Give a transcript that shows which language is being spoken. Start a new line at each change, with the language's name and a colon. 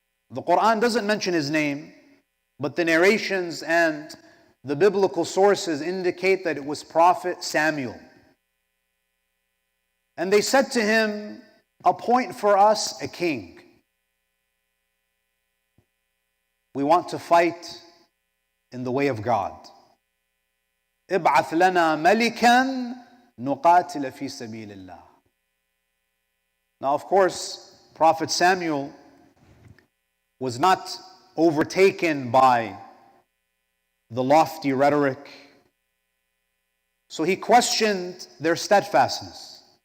English: The Quran doesn't mention his name, but the narrations and the biblical sources indicate that it was Prophet Samuel. And they said to him, appoint for us a king. We want to fight in the way of God.
Arabic: ابعث لنا ملكا نقاتل في سبيل الله.
English: Now, of course, Prophet Samuel was not overtaken by the lofty rhetoric. So he questioned their steadfastness.